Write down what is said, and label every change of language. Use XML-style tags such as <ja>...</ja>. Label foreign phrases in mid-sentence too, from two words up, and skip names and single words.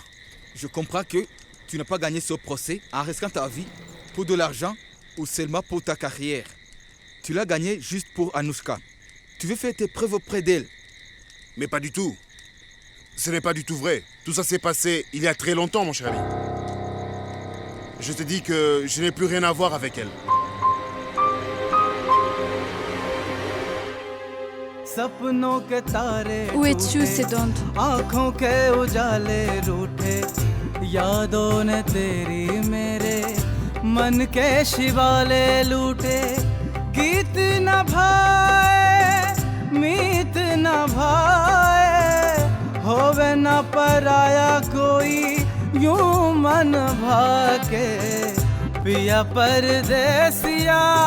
<fr>Je comprends que tu n'as pas gagné ce procès en risquant ta vie pour de l'argent ou seulement pour ta carrière. Tu l'as gagné juste pour Anouchka. Tu veux faire tes preuves auprès d'elle. Mais pas du tout. Ce n'est pas du tout vrai. Tout ça s'est passé il y a très longtemps, mon cher ami. Je te dis que je n'ai plus rien à voir avec elle.</fr> <hi>सपनों के तारे</hi> <fr>Où es-tu, Sedond?</fr> <hi>आँखों के उजाले रूठे यादों ने तेरी मेरे मन के शिवाले लूटे गीत न भाए मीत न भाए होवे न पराया कोई यूं मन भाके पिया परदेसिया</hi>